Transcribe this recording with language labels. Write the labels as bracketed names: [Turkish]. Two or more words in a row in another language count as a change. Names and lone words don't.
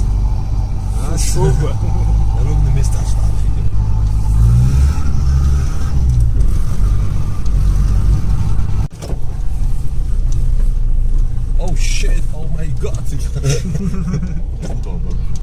[Russian] Super. Ровно места оставили. [English] Oh shit, oh my god. [Russian] Удобно.